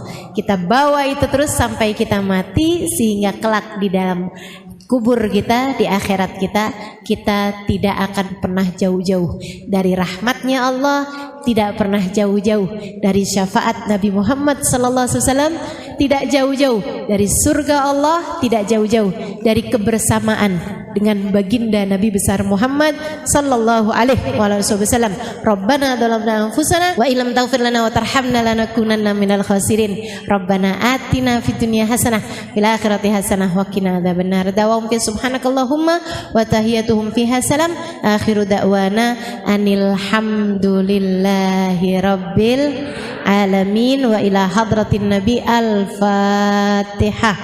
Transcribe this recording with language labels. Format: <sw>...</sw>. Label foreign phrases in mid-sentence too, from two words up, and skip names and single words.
<id>Kita bawa itu terus sampai kita mati, sehingga kelak di dalam kubur kita, di akhirat kita tidak akan pernah jauh-jauh dari rahmatnya Allah, tidak pernah jauh-jauh dari syafaat Nabi Muhammad SAW, tidak jauh-jauh dari surga Allah, tidak jauh-jauh dari kebersamaan dengan baginda Nabi besar Muhammad</id> <ar>صلى الله عليه وسلم. ربنا ظلمنا أنفسنا وإن لم تغفر لنا وترحمنا لنكونن من الخاسرين. ربنا آتنا في الدنيا حسنة في الآخرة حسنة وقنا عذاب النار. دعواهم سبحانك اللهم وتحيتهم فيها سلام. وآخر دعوانا أن الحمد لله رب العالمين وإلى حضرة النبي. Al-Fatihah.</ar>